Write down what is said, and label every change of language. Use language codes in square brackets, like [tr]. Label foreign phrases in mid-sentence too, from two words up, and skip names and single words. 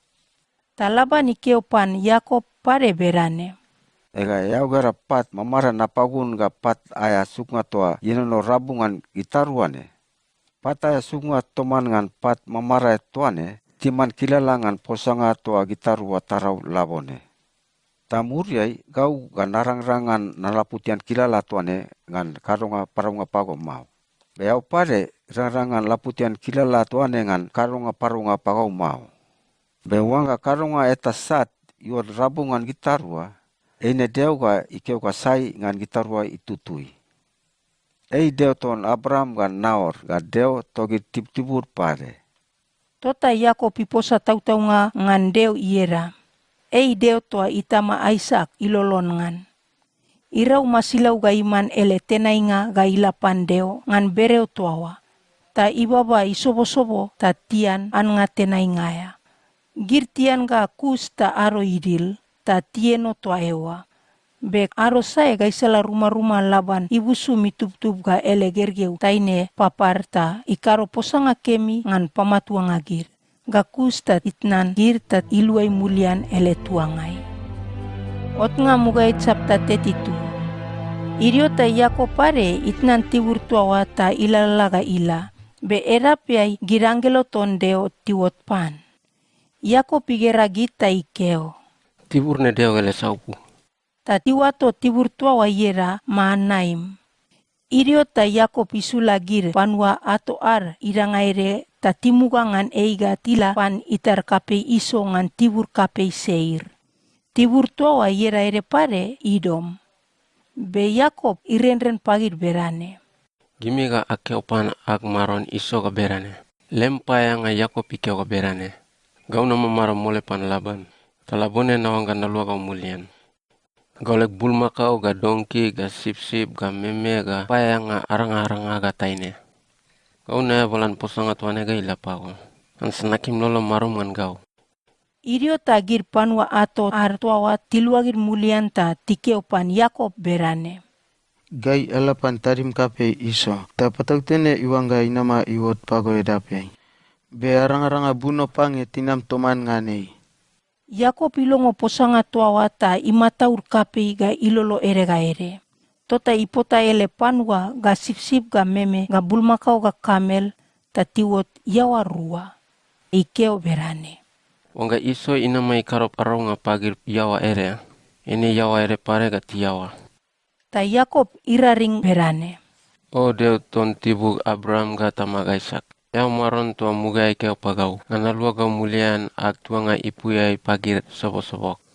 [tbc] Ta Laban ikeo pan Yakob pare berane. Ega yau gara pat mamara napagun ga pat aya suknga toa yenono rabungan gitaruane. Pat aya suknga toman ngan pat mamara tuane timan kilalangan posanga toa gitarua tarau labone. Tamuriai gau ga narang-rangan nalaputian kilala tuane ngan karonga parunga pago mau. Beau pare rang-rangan laputian kilala tuane ngan karonga parunga pago mau. Bewanga karonga eta sat iot rabungan gitarua. Eine deo ga ikeo ga sai ngan gitarua itutui. Ei deo ton Abraham ga Naor ga deo togi tip-tibur pare. Tota Yakob iposa tau-taunga ngan deo iera. Ei deo toa itama Isaac ilolon ngan. Irau masilau ga iman ele tenainga ga ilapan deo ngan bereo toawa. Ta ibaba isobo-sobo ta tian an nga tenaingaya. Gir tian ga kus ta aro idil. Ta tieno toa ewa. Bek aro sae ga isala rumah-rumah Laban ibusu mitup-tup ga ele gergeu taine paparta ikaro posanga kemi ngan pamatuang agir. Ga kusta itnan gir tat iluai mulian ele tuangai. Ot nga mugay tsapta tetitu. Irio ta Yakob pare itnan tibur tuawa ta ilalaga ila. Be erapyay girangelo tondeo tiwot pan. Yakob igera gita ikeo. Tibur ne deo gale saupu. Ta tiwato tibur tuawa yera maanaim. Irio ta Yakob isula gir panwa ato ar irangaire ta timugangan eiga tila pan itar kape iso ngan tibur kape seir. Tibur tuawa yera ere pare Idom. Be Yakob irenren pagir berane. Gimi ga akeo pan ak maron iso ga berane. Lempaya nga Yakob ikeo ga berane. Gau nama maro mole pan Laban. Talabone nawang ga nalua ga mulian. Gaulek bulma kau ga dongki ga sip-sip ga meme ga paya nga aranga-aranga ga taine. Gau na bolan posanga tuane ga ilapako. An senakim lolo marum ngan gau. Irio tagir panwa ato artuawa tiluagir mulian ta tikeo pan Yakob berane. Gai alapan tarim kape iso. Ta patautene iwanga inama iwot pago edape. Be arang-aranga buno pange tinam toman nganei. Yakob ilongo posanga tuawa ta imataur kape ga ilolo ere ga ere. Tota ipota ele panwa ga sip-sip ga meme ga bulmakau ga kamel ta tiwot yawa rua. Ikeo berane. Wanga iso inama ikarop arau nga pagir yawa ere. Ini yawa ere pare ga tiyawa. Ta Yakob iraring berane. O Deo ton tibuk Abraham ga tamaga Isak. Yau maron tua mugai keo pagau. Ngana lua gau mulian ak tua nga ipuyai pagir sobok-sobok.